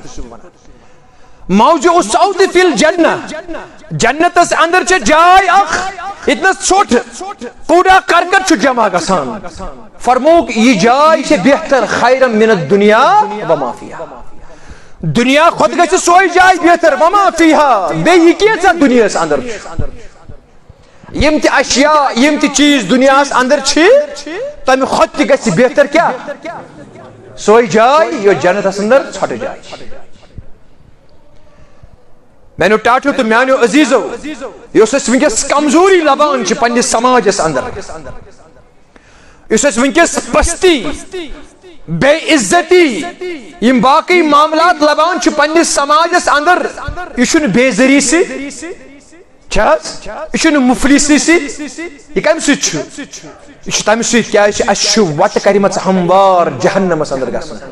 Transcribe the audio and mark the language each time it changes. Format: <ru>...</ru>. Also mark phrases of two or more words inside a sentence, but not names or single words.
<ar>موضع الصوت فی الجنہ</ar> <ks>جنتس اندر چھ جائے اخ اتنس ژھوٹ کوڑا کرکٹ چھ جمع گژھان. فرموک یہ جائے چھ بہتر</ks> <ar>خیرا من الدنیا وما فیہا.</ar> <ks>دنیا خود گژھِ سوے جائے بہتر</ks> <ar>وما فیہا</ar> <ks>بیٚیہِ کیژاہ دنیاہس اندر یم تہِ اشیاء یم تہِ چیز دنیاہس اندر چھ تمہِ کھۄتہٕ تہِ گژھِ بہتر کیا سوے جائے یۄس جنتس اندر ژھۄٹہٕ جائے چھِ. میانیو ٹاٹھیو تو میانیو عزیزو یۄس أسۍ ونکس کمزوری لبان چھِ پننس سماجس اندر یُس أسۍ ونکس پستی بے عزتی یم باقی معاملات لبان چھ پننس سماجس اندر یہ چھُنہٕ بے زری سۭتۍ یہ چھُنہٕ مفلسی سۭتۍ یہ کمہِ سۭتۍ چھُ یہ چھُ تمہِ سۭتۍ کیازِ اسہِ چھُ وتہٕ کَرِمَژ ہموار جہنمس اندر گژھُن.</ks>